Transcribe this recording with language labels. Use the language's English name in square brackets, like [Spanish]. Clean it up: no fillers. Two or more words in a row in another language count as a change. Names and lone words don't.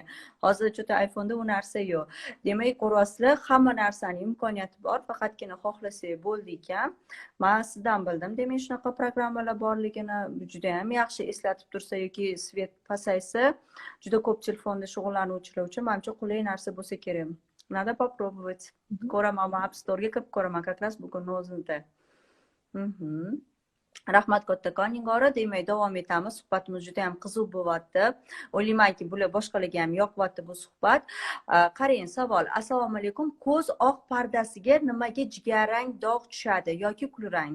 [Uzbek] Hozir cho'ta iPhone'da u narsa yo'q. Demak, ko'ryapsizlar, hamma narsaning imkoniyati bor, faqatgina xohlasak bo'ldi ekan. Men sizdan bildim. Demak, shunaqa programmalar borligini juda ham yaxshi eslatib tursa yoki svet pasaysa, juda ko'p telefonda shug'ullanuvchilar uchun menimcha qulay narsa bo'lsa kerak. [Russian] Надо попробовать. [Uzbek] Ko'raman, App Store'ga kirib ko'raman, [Russian] как раз [Uzbek] bugunning o'zida. Rahmat kattakon Nigora, demak davom etamiz. Suhbatimiz juda ham qiziq bo'lyapti. O'ylaymanki, bular boshqalarga ham yoqyapti bu suhbat. Qarang, savol. Assalomu alaykum. Ko'z oq pardasiga nimaga jigarrang dog' tushadi yoki kulrang?